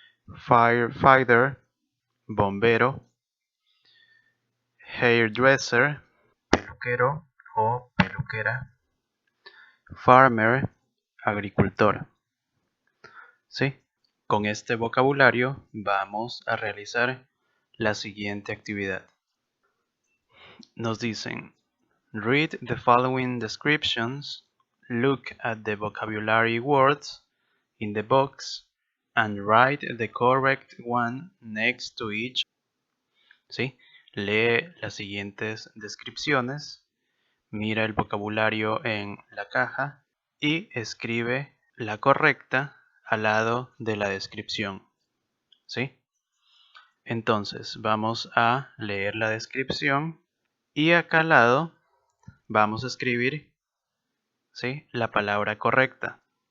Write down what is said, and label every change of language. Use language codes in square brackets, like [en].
[es] Firefighter, bombero. Hairdresser, peluquero o peluquera. Farmer, agricultor. ¿Sí? Con este vocabulario vamos a realizar la siguiente actividad. Nos dicen, [en] read the following descriptions, look at the vocabulary words in the box, and write the correct one next to each. [es] ¿Sí? Lee las siguientes descripciones, mira el vocabulario en la caja y escribe la correcta al lado de la descripción. ¿Sí? Entonces vamos a leer la descripción y acá al lado vamos a escribir, ¿sí?, la palabra correcta.